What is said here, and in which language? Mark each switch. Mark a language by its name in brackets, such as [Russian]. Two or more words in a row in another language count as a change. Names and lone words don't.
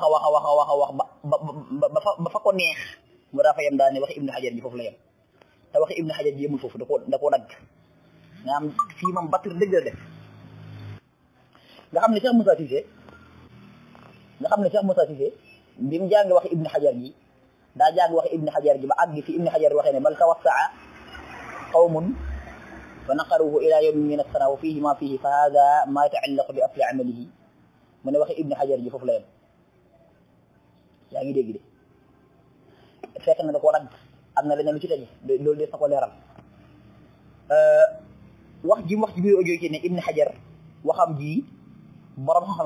[Wolof] ba fa ko neex mu daa fa yem daal ne wax Ibn Hajar ji foofu la yem te wax Ibn Hajar ji yemul foofu da koo dagg nga am fii moom battir dëgg la def nga xam ne Cheikh Moussa Cissé bi mu jàng wax Ibn Hajar ji daa jàng wax Ibn Hajar ji ba àgg fi Ibn Hajar waxee ne [Arabic] بل توسع قوم فنقروه إلى يوم من السنة وفيه ما فيه فهذا ما يتعلق بأصل عمله [Wolof] mu ne waxi Ibn Hajar ji foofu la yem yaa ngi dégg de fekk na da koo dagg am na leneen lu ci tege loolu des na ko leeral wax ji mu wax ci biir audio ci ne Ibn Hajar waxam ji borom xam-xam